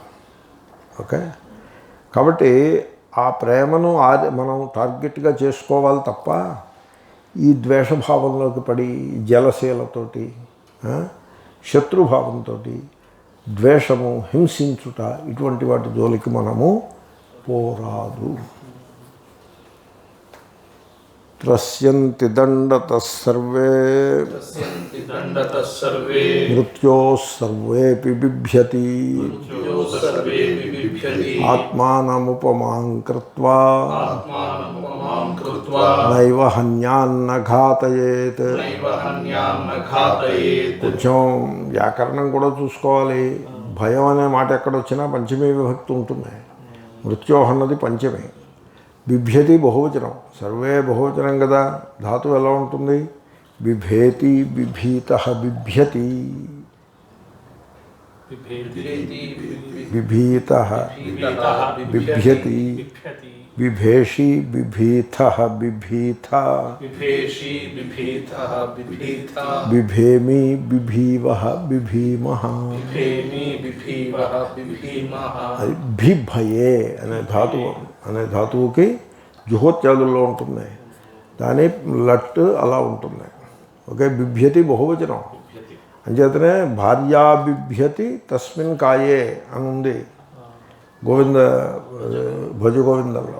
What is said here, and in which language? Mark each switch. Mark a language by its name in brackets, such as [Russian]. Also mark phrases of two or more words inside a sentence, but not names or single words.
[Telugu] ఓకే, కాబట్టి ఆ ప్రేమను మనం టార్గెట్గా చేసుకోవాలి తప్ప ఈ ద్వేషభావంలోకి పడి జలశీలతోటి, శత్రుభావంతో, ద్వేషము, హింసించుట ఇటువంటి వాటి జోలికి మనము పోరాదు. [Sanskrit] త్రస్యంతి దండతః సర్వే మృత్యోః సర్వేపి బిభ్యతి सर्वे बिबिभ्यति ఆత్మానముపమాం కృత్వా आत्मानमुपमां कृत्वा నైవ హన్యాన్న ఘాతయేత్. नैव हन्यान्न घातयेत् [Telugu] కొంచెం వ్యాకరణం కూడా చూసుకోవాలి. భయం అనే మాట ఎక్కడొచ్చినా పంచమీ విభక్తి ఉంటుంది. మృత్యోహ అన్నది పంచమే. బిభ్యతి బహువచనం, సర్వే బహువచనం కదా. ధాతువు ఎలా ఉంటుంది? [Sanskrit] బిభేతి, బిభీత, బిభ్యతి, బిభీత, బిభ్యతి, బిభేషి, బిభీత, బిభీత, बिभेषि बिभीतः बिभीता బిభేమి, బిభీవ, బిభీమః. बिभेमि बिभीवः बिभीमः [Telugu] అది బిభయే అనే ధాతువుకి జుహోత్యాదుల్లో ఉంటుంది. దాని లట్ అలా ఉంటుంది. ఓకే, బిభ్యతి బహువచనం. అంచేతనే [Sanskrit] భార్యా బిభ్యతి తస్మిన్ కాయే [Telugu] అని ఉంది గోవింద భజ గోవిందంలో.